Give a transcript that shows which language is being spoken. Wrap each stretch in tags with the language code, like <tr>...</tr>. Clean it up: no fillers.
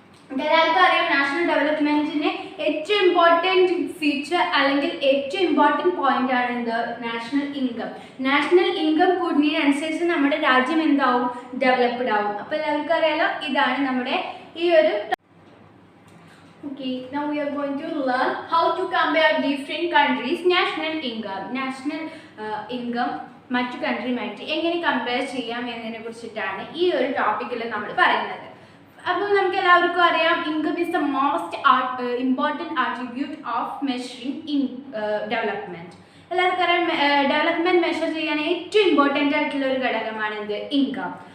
<ml>എല്ലാവർക്കും അറിയാം, നാഷണൽ ഡെവലപ്മെന്റിന് ഏറ്റവും ഇമ്പോർട്ടൻറ്റ് ഫീച്ചർ അല്ലെങ്കിൽ ഏറ്റവും ഇമ്പോർട്ടൻറ്റ് പോയിന്റ് ആണ് എന്ത്, നാഷണൽ ഇൻകം. നാഷണൽ ഇൻകം കൂടുന്നതിനനുസരിച്ച് നമ്മുടെ രാജ്യം എന്താവും, ഡെവലപ്ഡ് ആവും. അപ്പോൾ എല്ലാവർക്കും അറിയാലോ, ഇതാണ് നമ്മുടെ ഈ ഒരു.</ml> <en>Okay, now we are going to learn how to compare different countries' national income.</en> <ml>National income മറ്റു കൺട്രിയുമായിട്ട് എങ്ങനെ കമ്പയർ ചെയ്യാം എന്നതിനെ കുറിച്ചിട്ടാണ് ഈ ഒരു ടോപ്പിക്കിൽ നമ്മൾ പറയുന്നത്. അപ്പോൾ നമുക്ക് എല്ലാവർക്കും അറിയാം,</ml> <en>Income is the most important attribute of measuring in development.</en> <ml>എല്ലാവർക്കും അറിയാം, ഡെവലപ്മെൻറ്റ് മെഷർ ചെയ്യാൻ ഏറ്റവും ഇമ്പോർട്ടൻ്റ് ആയിട്ടുള്ള ഒരു ഘടകമാണ് എന്ത്, ഇൻകം.</ml>